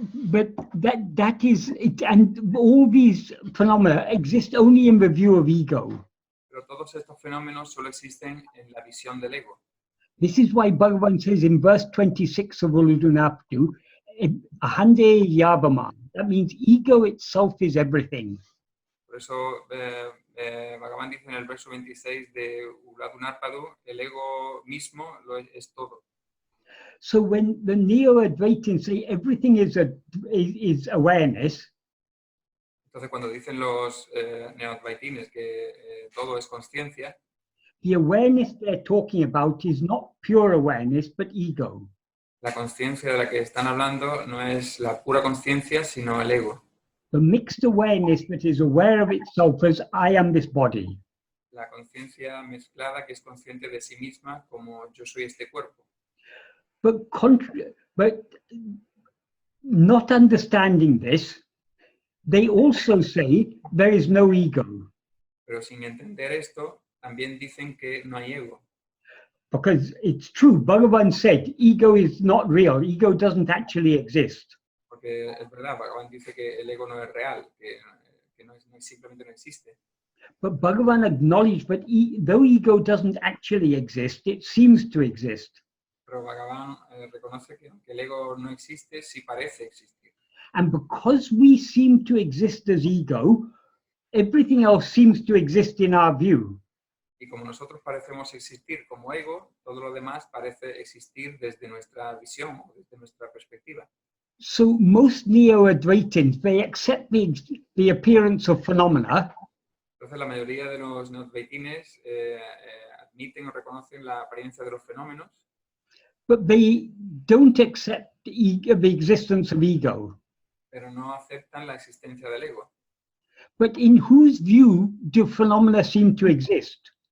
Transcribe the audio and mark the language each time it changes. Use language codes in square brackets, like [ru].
[en] But that is it, and all these phenomena exist only in the view of ego. [es] Pero todos estos fenómenos solo existen en la visión del ego. [en] This is why Bhagavan says in verse 26 of Uludunaptu, Ahande Yavama. That means ego itself is everything. [es] Por eso Bhagavan dice en el verso 26 de Uladunarpadu, el ego mismo es todo. [en] So when the Neo-Advaitins say everything is awareness, [es] entonces cuando dicen los Neo-Advaitines que todo es conciencia, [en] the awareness they're talking about is not pure awareness, but ego. [es] La conciencia de la que están hablando no es la pura conciencia, sino el ego. [en] The mixed awareness that is aware of itself as I am this body. [es] La conciencia mezclada que es consciente de sí misma como yo soy este cuerpo. [en] But not understanding this, they also say there is no ego. [es] Pero sin entender esto, también dicen que no hay ego. [en] Because it's true, Bhagavan said, ego is not real, ego doesn't actually exist. [es] Porque es verdad, Bhagavan dice que el ego no es real, que simplemente no existe. [en] But Bhagavan acknowledged that though ego doesn't actually exist, it seems to exist. [es] Pero Bhagavan reconoce que aunque el ego no existe, sí parece existir. [en] And because we seem to exist as ego, everything else seems to exist in our view. [es] Y como nosotros parecemos existir como ego, todo lo demás parece existir desde nuestra visión, desde nuestra perspectiva. [en] So most Neo-Advaitins, they accept the appearance of phenomena. [es] Entonces la mayoría de los Neo-Advaitines admiten o reconocen la apariencia de los fenómenos. [en] But they don't accept the existence of ego. [es] Pero no aceptan la existencia del ego. [en] But in whose view do phenomena seem to exist?